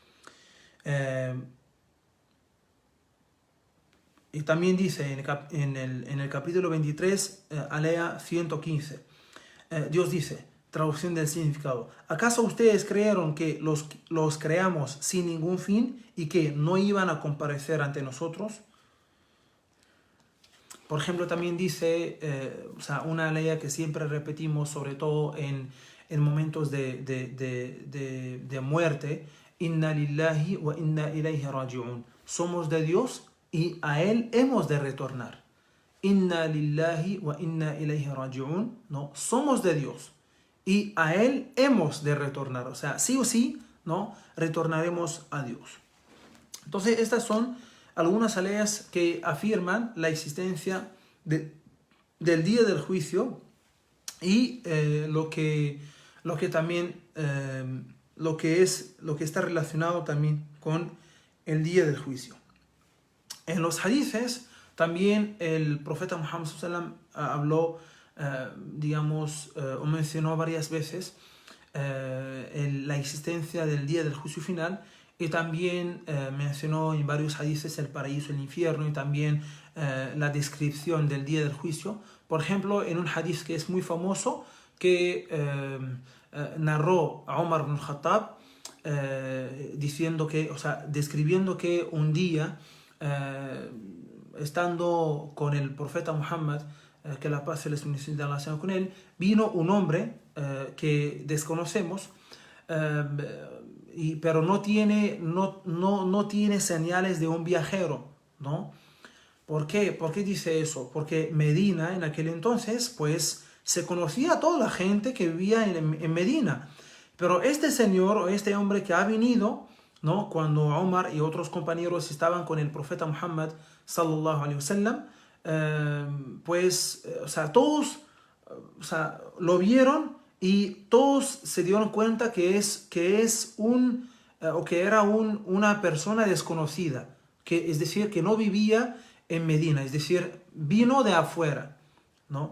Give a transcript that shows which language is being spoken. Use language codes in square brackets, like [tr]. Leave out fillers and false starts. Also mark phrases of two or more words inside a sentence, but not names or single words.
[es] Y también dice en el capítulo 23, alea 115, Dios dice, traducción del significado: ¿acaso ustedes creyeron que los creamos sin ningún fin y que no iban a comparecer ante nosotros? Por ejemplo, también dice, una ley que siempre repetimos, sobre todo en momentos de muerte: [ar] إنا لله وإنا إليه راجعون. [es] Somos de Dios y a Él hemos de retornar. [ar] إنا لله وإنا إليه راجعون. [es] No, somos de Dios y a Él hemos de retornar. O sea, sí o sí, ¿no? Retornaremos a Dios. Entonces, estas son algunas leyes que afirman la existencia del día del juicio y lo que también lo que está relacionado también con el día del juicio. En los hadices también el profeta Muhammad [ar] صلى الله عليه وسلم [es] habló, o mencionó varias veces la existencia del día del juicio final, y también mencionó en varios hadices el paraíso y el infierno, y también la descripción del día del juicio. Por ejemplo, en un hadith que es muy famoso, que narró a Omar ibn al-Khattab, describiendo que un día, estando con el profeta Muhammad, que la paz y la bendición de Allah sean con él, vino un hombre que desconocemos, pero no tiene señales de un viajero, ¿no? ¿Por qué? ¿Por qué dice eso? Porque Medina en aquel entonces, pues, se conocía a toda la gente que vivía en Medina. Pero este señor, o este hombre que ha venido, ¿no? Cuando Omar y otros compañeros estaban con el profeta Muhammad [ar] صلى الله عليه وسلم, [es] todos, lo vieron, y todos se dieron cuenta que era una persona desconocida, es decir, que no vivía en Medina, es decir, vino de afuera, ¿no?